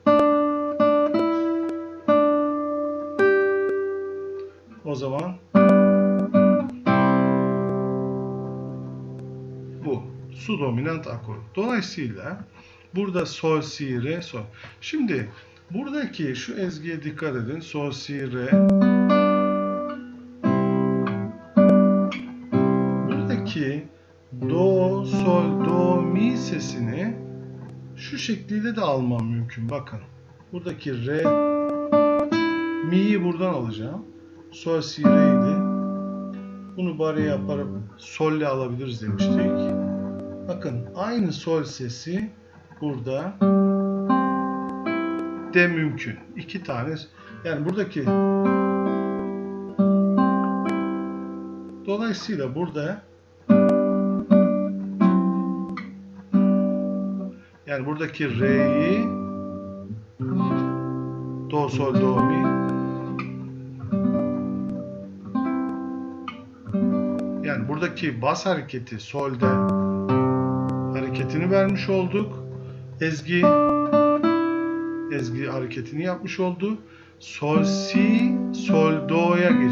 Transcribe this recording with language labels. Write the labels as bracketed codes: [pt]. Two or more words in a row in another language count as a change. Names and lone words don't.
[tr] O zaman bu su dominant akor. Dolayısıyla burada sol, si, re, sol. Şimdi buradaki şu ezgiye dikkat edin. Sol, si, re. Buradaki do, sol, do, mi sesini şu şekliyle de almam mümkün. Bakın. Buradaki re, mi'yi buradan alacağım. Sol, si, re'ydi. Bunu bari yaparıp sol'le alabiliriz demiştik. Bakın aynı sol sesi burada de mümkün. İki tane. Yani buradaki dolayısıyla burada yani buradaki re'yi do, sol, do, mi, yani buradaki bas hareketi sol'de hareketini vermiş olduk. Ezgi hareketini yapmış oldu. Sol, si, sol, do'ya geç.